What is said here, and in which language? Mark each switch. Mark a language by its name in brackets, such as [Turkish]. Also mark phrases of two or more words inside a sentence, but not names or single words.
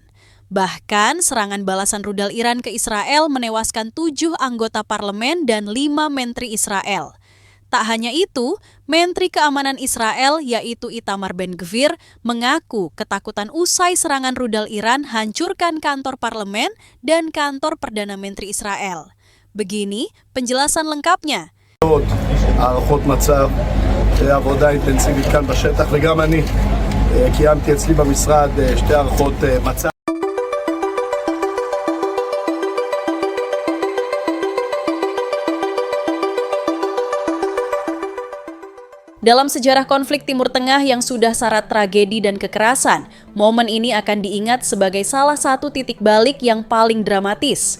[Indonesian] Bahkan serangan balasan rudal Iran ke Israel menewaskan 7 anggota parlemen dan 5 menteri Israel. Tak hanya itu, Menteri Keamanan Israel yaitu Itamar Ben-Gvir mengaku ketakutan usai serangan rudal Iran hancurkan kantor parlemen dan kantor Perdana Menteri Israel. Begini penjelasan lengkapnya. [Hebrew] הערכות מצב, עבודה אינטנסיבית כאן בשטח וגם אני קיימתי אצלי במשרד שתי הערכות מצב. [Indonesian] Dalam sejarah konflik Timur Tengah yang sudah syarat tragedi dan kekerasan, momen ini akan diingat sebagai salah satu titik balik yang paling dramatis.